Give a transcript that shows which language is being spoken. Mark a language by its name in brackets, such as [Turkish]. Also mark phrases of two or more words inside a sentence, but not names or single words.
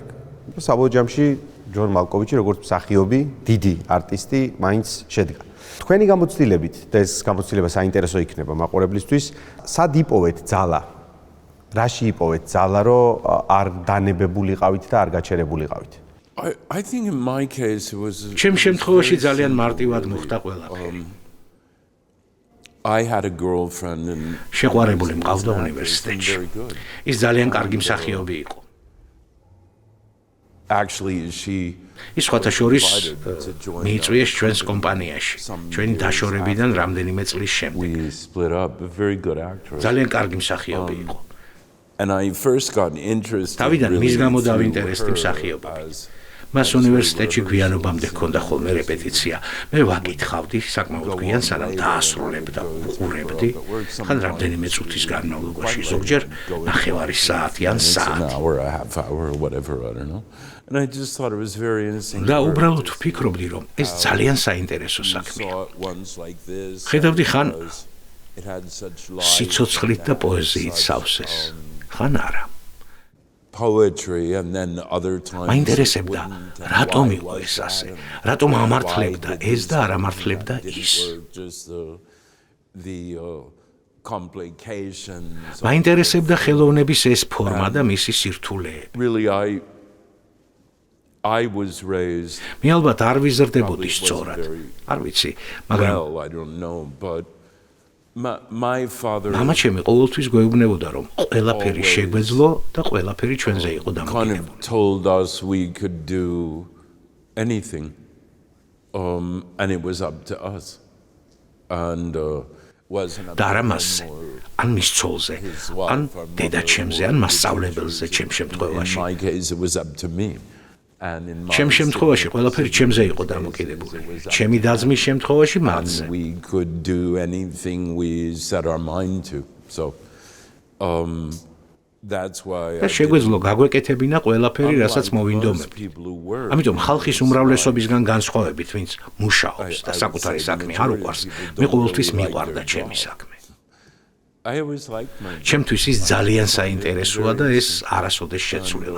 [Georgian] საბოლოო ჯამში ჯონ მალკოვიჩი როგორც მსახიობი, დიდი არტისტი მაინც შედგა. თქვენი გამოცდილებით და ეს გამოცდილება საინტერესო იქნება მაყურებლისთვის, სად იპოვეთ ძალა? რაში იპოვეთ ძალა, რომ არ დანებებულიყავით და არ გაჩერებულიყავით? [English] I think in my case it was. [Georgian] ჩემ შემთხვევაში ძალიან მარტივად მოხდა ყველაფერი. [English] I had a girlfriend and [Georgian] შეყვარებული მყავდა უნივერსიტეტში. ის ძალიან კარგი მსახიობი იყო. [English] Actually she [Georgian] ის სხვათა შორის მიიწვიეს ჩვენს კომპანიაში, ჩვენი დაშორებიდან რამდენიმე წლის შემდეგ. [English] we split up, a very good actress. [Georgian] ძალიან კარგი მსახიობი იყო. [English] And I first got interested. [Georgian] თავიდან მის [English] really [Georgian] გამო [English] through [Georgian] დავინტერესდი [English] her [Georgian] მსახიობებით. [English] as [Georgian] მას უნივერსიტეტში გვიანობამდე ჰქონდა ხოლმე რეპეტიცია. მე ვაკითხავდი საკმაოდ გვიან, სანამ დაასრულებდა, უყურებდი. ხან რამდენიმე წუთის განმავლობაში, ზოგჯერ ნახევარი საათი ან საათი. [English] an hour, a half hour, or whatever, I don't know. And I just thought it was very interesting. [Georgian] და უბრალოდ ვფიქრობდი, რომ ეს ძალიან საინტერესო საქმეა. ხედავდი ხან სიცოცხლით და პოეზიით სავსეს. ხან არა. [English] Poetry and then other times. [Georgian] მაინტერესებდა, რატომ იყო ეს ასე? რატომ ამართლებდა ეს და არ ამართლებდა ის? მაინტერესებდა ხელოვნების ეს ფორმა და მისი სირთულეები. [English] Really I was raised. [Georgian] მე ალბათ არ ვიზრდებოდი სწორად. არ ვიცი, მაგრამ [English] Well, I don't know, but My father [Georgian] მამა ჩემი ყოველთვის გვეუბნებოდა რომ ყველაფერი შეგვეძლო და ყველაფერი ჩვენზე იყო დამოკიდებული. [English] told us we could do anything and it was up to us. And [Georgian] და არა მასზე, ან მის ცოლზე, ან დედაჩემზე, ან მასწავლებელზე ჩემ შემთხვევაში. [English] In my case it was up to me. [Georgian] ჩემ შემთხვევაში ყველაფერი ჩემზე იყო დამოკიდებული. ჩემი დაძმის შემთხვევაში მათზე. [English] We could do anything we set our mind to. So that's why [Georgian] შეგვეძლო გაგვეკეთებინა ყველაფერი, რასაც მოვინდომებთ. ამიტომ ხალხის უმრავლესობისგან განსხვავებით, ვინც მუშაობს და საკუთარი საქმე არ უყვარს, მე ყოველთვის მიყვარდა ჩემი საქმე. ჩემთვის ის ძალიან საინტერესოა და ეს არასოდეს შეცვლილა.